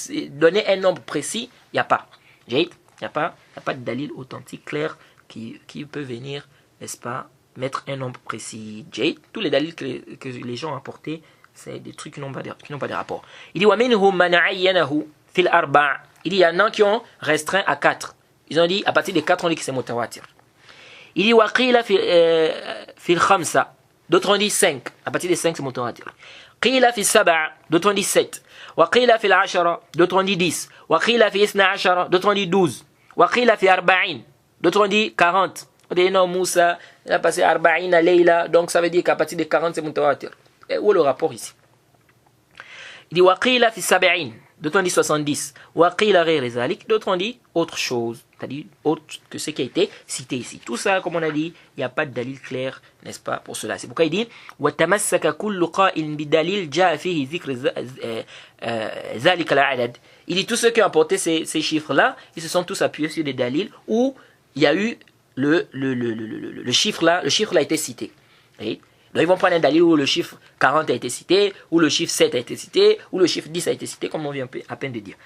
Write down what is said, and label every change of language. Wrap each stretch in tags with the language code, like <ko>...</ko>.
<fr>Donner un nombre précis, il n'y a pas. Il n'y a pas de dalil authentique, clair, qui peut venir, n'est-ce pas, mettre un nombre précis. Tous les dalils que les gens ont apportés, c'est des trucs qui n'ont pas de rapport. Il dit,</fr> <ar>وَمِنْهُمْ مَنْ عَيَّنَهُ فِي الْأَرْبَعِ.</ar> <fr>Il dit, il y en a qui ont restreint à 4. Ils ont dit, à partir de 4, on dit que c'est mutawatir. Il dit,</fr> <ar>وَقِيلَ فِي الْخَمْسَةِ.</ar> <fr>D'autres ont dit 5. À partir de 5, c'est mutawatir.</fr> <ar>قِيلَ فِي السَّبْعَ.</ar> <fr>D'autres ont dit 7.</fr> <ar>وَقِيلَ فِي الْعَشَرَ.</ar> <fr>D'autres ont dit 10.</fr> <ar>وَقِيلَ فِي إِثْنَى عَشَرَ.</ar> <fr>D'autres ont dit 12.</fr> <ar>وَقِيلَ فِي أَرْبَعِينَ.</ar> <fr>D'autres ont dit 40. On dit, non, Moussa, il a passé</fr> <ar>Arba'ina Leila.</ar> <fr>Donc ça veut dire qu'à partir de 40, c'est mutawatir. Et où est le rapport ici? Il dit,</fr> <ar>وَقِيلَ فِي السَّبْعِينَ.</ar> <fr>D'autres ont dit 70.</fr> <ar>وَقِيلَ غَيْرِ ذَلِكَ.</ar> <fr>D'autres ont dit autre chose. C'est-à-dire autre que ce qui a été cité ici. Tout ça, comme on a dit, il n'y a pas de dalil clair, n'est-ce pas, pour cela. C'est pourquoi il dit</fr> <ar>وَتَمَسَّكَ كُلُّ قَائِلٍ بِدَلِيلٍ جَاءَ فِيهِ ذِكْرِ ذَلِكَ الْعَدَدِ.</ar> <fr>Il dit tous ceux qui ont apporté ces chiffres-là, ils se sont tous appuyés sur des dalils où il y a eu le chiffre-là a été cité. Et donc ils vont prendre un dalil où le chiffre 40 a été cité, où le chiffre 7 a été cité, où le chiffre 10 a été cité, comme on vient à peine de dire.</fr>